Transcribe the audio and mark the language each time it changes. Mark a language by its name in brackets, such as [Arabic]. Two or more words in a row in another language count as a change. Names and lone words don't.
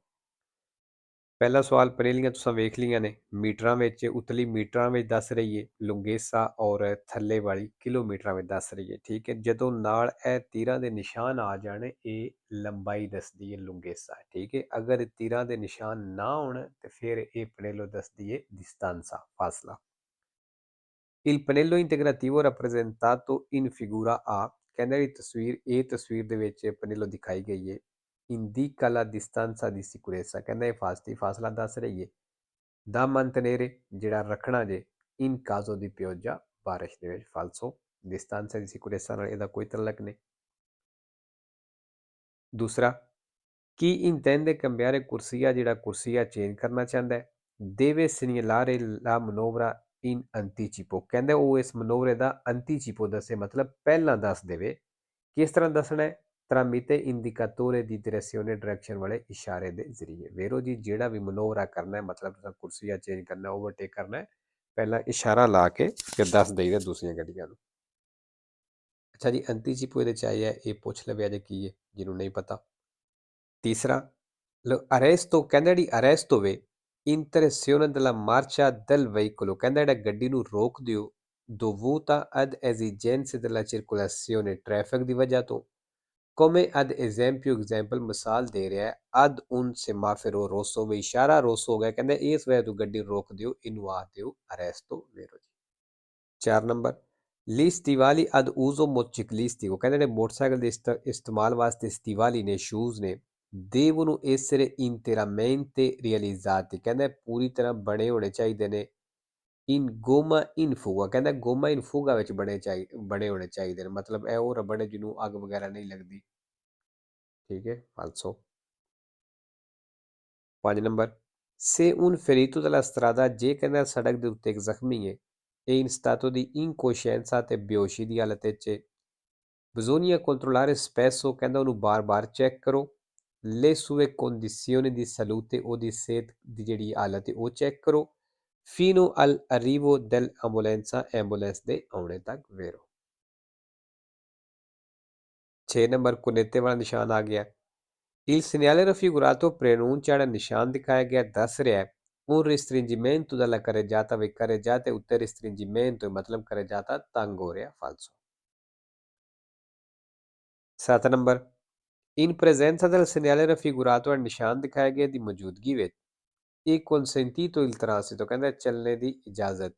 [Punjabi] ਪਹਿਲਾ ਸਵਾਲ ਪਨੇਲੀਆਂ ਤੁਸੀਂ ਵੇਖ ਲਈਆਂ ਨੇ, ਮੀਟਰਾਂ ਵਿੱਚ ਉਤਲੀ ਮੀਟਰਾਂ ਵਿੱਚ ਦੱਸ ਰਹੀ ਹੈ, ਲੁੰਗੇਸਾ ਔਰ ਥੱਲੇ ਵਾਲੀ ਕਿਲੋਮੀਟਰਾਂ ਵਿੱਚ ਦੱਸ ਰਹੀ ਹੈ। ਠੀਕ ਹੈ, ਜਦੋਂ ਨਾਲ ਇਹ ਤੀਰਾਂ ਦੇ ਨਿਸ਼ਾਨ ਆ ਜਾਣ ਇਹ ਲੰਬਾਈ ਦੱਸਦੀ ਹੈ ਲੁੰਗੇਸਾ। ਠੀਕ ਹੈ, ਅਗਰ ਤੀਰਾਂ ਦੇ ਨਿਸ਼ਾਨ ਨਾ ਹੋਣ ਤੇ ਫਿਰ ਇਹ ਪਨੇਲੋ ਦੱਸਦੀ ਹੈ distanza, ਫਾਸਲਾ। [Italian] Il pannello integrativo rappresentato in figura A, [Punjabi] ਕਹਿੰਦਾ ਇਹ ਤਸਵੀਰ ਦੇ ਵਿੱਚ ਪਨੇਲੋ ਦਿਖਾਈ ਗਈ ਹੈ, [Italian] indica la distanza di sicurezza, [Punjabi] ਕਹਿੰਦਾ ਇਹ ਫਾਸਲਾ ਦੱਸ ਰਹੀ ਹੈ। [Italian] ਦਾ mantenere [Punjabi] ਜਿਹੜਾ ਰੱਖਣਾ ਜੇ [Italian] in caso di pioggia, [Punjabi] ਬਾਰਿਸ਼ ਦੇ ਵਿੱਚ, falso, [Italian] distanza di sicurezza [Punjabi] ਨਾਲ ਇਹਦਾ ਕੋਈ ਤਾਲੁਕ ਨਹੀਂ। ਦੂਸਰਾ, ਕੀ [Italian] intende cambiare corsia, [Punjabi] ਜਿਹੜਾ ਕੁਰਸੀਆ ਚੇਂਜ ਕਰਨਾ ਚਾਹੁੰਦਾ ਹੈ, [Italian] deve segnalare la manovra in anticipo, [Punjabi] ਕਹਿੰਦੇ ਉਹ ਇਸ ਮਨੋਵਰੇ ਦਾ ਅੰਤੀਚਿਪੋ ਦੱਸੇ, ਮਤਲਬ ਪਹਿਲਾਂ ਦੱਸ ਦੇਵੇ। ਕਿਸ ਤਰ੍ਹਾਂ ਦੱਸਣਾ ਹੈ, [Italian] tramite indicatore di direzione, [Punjabi] ਡਾਇਰੈਕਸ਼ਨ ਵਾਲੇ ਇਸ਼ਾਰੇ ਦੇ ਜ਼ਰੀਏ। ਵੇਰੋ ਜੀ ਜਿਹੜਾ ਵੀ ਮਨੋਵਰਾ ਕਰਨਾ ਹੈ, ਮਤਲਬ ਤੁਸੀਂ ਕੁਰਸੀਆ ਚੇਂਜ ਕਰਨਾ, ਓਵਰਟੇਕ ਕਰਨਾ ਹੈ, ਪਹਿਲਾਂ ਇਸ਼ਾਰਾ ਲਾ ਕੇ ਫਿਰ ਦੱਸ ਦੇਈਦਾ ਦੂਸਰੀਆਂ ਗੱਡੀਆਂ ਨੂੰ। ਅੱਛਾ ਜੀ, ਅੰਤੀਚਿਪੋ ਇਹਦੇ ਚ ਆਈ ਹੈ, ਇਹ ਪੁੱਛ ਲਵੇ ਜੇ ਕੀ ਹੈ ਜਿਹਨੂੰ ਨਹੀਂ ਪਤਾ। ਤੀਸਰਾ, ਅਰੈਸਟੋ, ਕਹਿੰਦਾ ਜਿਹੜੀ ਅਰੈਸਟ ਹੋਵੇ [Italian] interruzione della marcia del veicolo, [Punjabi] ਕਹਿੰਦਾ ਜਿਹੜਾ ਗੱਡੀ ਨੂੰ ਰੋਕ ਦਿਓ, [Italian] dovuta ad esigenze della circolazione, [Punjabi] ਟ੍ਰੈਫਿਕ ਦੀ ਵਜ੍ਹਾ ਤੋਂ। [Italian] come ad esempio, [Punjabi] example ਮਿਸਾਲ ਦੇ ਰਿਹਾ ਹੈ, [Italian] ad un semaforo rosso, [Punjabi] ਵੀ ਇਸ਼ਾਰਾ ਰੋਸ ਹੋ ਗਿਆ, ਕਹਿੰਦਾ ਇਸ ਵਜ੍ਹਾ ਤੋਂ ਗੱਡੀ ਰੋਕ ਦਿਓ, ਇਹਨੂੰ ਆਖ ਦਿਓ ਅਰੈਸਟੋ ਵੇਰੋ ਜੀ। 4 ਨੰਬਰ, [Italian] gli stivali ad uso motociclistico, [Punjabi] ਕਹਿੰਦੇ ਜਿਹੜੇ ਮੋਟਰਸਾਈਕਲ ਦੇ ਇਸਤੇਮਾਲ ਵਾਸਤੇ ਸਟੀਵਾਲੀ ਨੇ, ਸ਼ੂਜ਼ ਨੇ, [Italian] devono essere interamente realizzati, [Punjabi] ਕਹਿੰਦਾ ਪੂਰੀ ਤਰ੍ਹਾਂ ਬਣੇ ਹੋਣੇ ਚਾਹੀਦੇ ਨੇ, [Italian] in gomma in fuga, [Punjabi] ਕਹਿੰਦਾ [Italian] gomma in fuga [Punjabi] ਵਿੱਚ ਬਣੇ ਹੋਣੇ ਚਾਹੀਦੇ ਨੇ, ਮਤਲਬ ਇਹ ਉਹ ਰਬੜ ਹੈ ਜਿਹਨੂੰ ਅੱਗ ਵਗੈਰਾ ਨਹੀਂ ਲੱਗਦੀ। ਠੀਕ ਹੈ, ਫਾਲਸੋ। 5 ਨੰਬਰ, [Italian] se un ferito della strada, [Punjabi] ਜੇ ਕਹਿੰਦਾ ਸੜਕ ਦੇ ਉੱਤੇ ਇੱਕ ਜ਼ਖਮੀ ਹੈ, [Italian] e in stato di incoscienza, [Punjabi] ਤੇ ਬੇਹੋਸ਼ੀ ਦੀ ਹਾਲਤ ਵਿੱਚ, [Italian] bisogna controllare spesso, [Punjabi] ਕਹਿੰਦਾ ਉਹਨੂੰ ਬਾਰ-ਬਾਰ ਚੈੱਕ ਕਰੋ, [Italian] le sue condizioni di salute, [Punjabi] ਉਹਦੀ ਸਿਹਤ ਦੀ ਜਿਹੜੀ ਹਾਲਤ ਹੈ ਉਹ ਚੈੱਕ ਕਰੋ, [Italian] fino all'arrivo dell'ambulanza, [Punjabi] ਐਂਬੂਲੈਂਸ ਦੇ ਆਉਣੇ ਤੱਕ ਵੇਰੋ। 6 ਨੰਬਰ, ਕੁਨੇਤੇ ਵਾਲਾ ਨਿਸ਼ਾਨ ਆ ਗਿਆ। [Italian] Il segnale raffigurato preannuncia, [Punjabi] ਜਿਹੜਾ ਨਿਸ਼ਾਨ ਦਿਖਾਇਆ ਗਿਆ ਦੱਸ ਰਿਹਾ ਹੈ, [Italian] un restringimento della carreggiata, ਵੀ carreggiata ਉੱਤੇ restringimento ਮਤਲਬ carreggiata [Punjabi] ਤੰਗ ਹੋ ਰਿਹਾ, [Italian] falso। [Punjabi] 7 ਨੰਬਰ, [Italian] in presenza del segnale raffigurato, [Punjabi] ਨਿਸ਼ਾਨ ਦਿਖਾਇਆ ਗਿਆ ਦੀ ਮੌਜੂਦਗੀ ਵਿੱਚ, ਇਹ [Italian] consentito il transito, [Punjabi] ਕਹਿੰਦਾ ਚੱਲਣੇ ਦੀ ਇਜਾਜ਼ਤ ਹੈ।